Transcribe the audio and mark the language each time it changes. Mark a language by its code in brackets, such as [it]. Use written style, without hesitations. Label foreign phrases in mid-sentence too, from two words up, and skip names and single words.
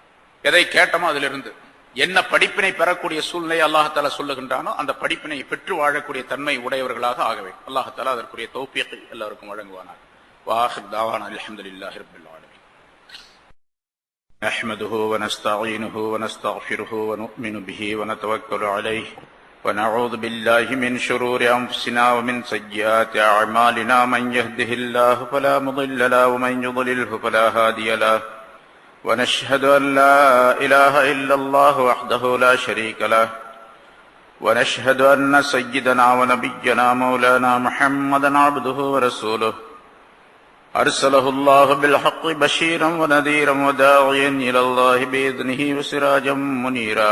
[ta] எதை கேட்டோமோ அதிலிருந்து என்ன படிப்பினை பெறக்கூடிய சூழ்நிலை [ar] الله تعالى [ta] சொல்லுகின்றானோ அந்த படிப்பினை பெற்று வாழக்கூடிய தன்மை உடையவர்களாக ஆக வேண்டும். [ar] الله تعالى [ta] அதற்குரிய தௌஃபீக் எல்லாருக்கும் வழங்குவானாக. [ar] وآخر دعوانا الحمد لله رب العالمين. نحمده ونستعينه ونستغفره ونؤمن به ونتوكل عليه ونعوذ بالله من شرور أنفسنا ومن سيئات أعمالنا من يهده الله فلا مضل له ومن يضلله فلا هادي له ونشهد أن لا إله إلا الله وحده لا شريك له ونشهد أن سيدنا ونبينا مولانا محمدا عبده ورسوله أرسله الله بالحق بشيرا ونذيرا وداعيا إلى الله بإذنه وسراجا منيرا.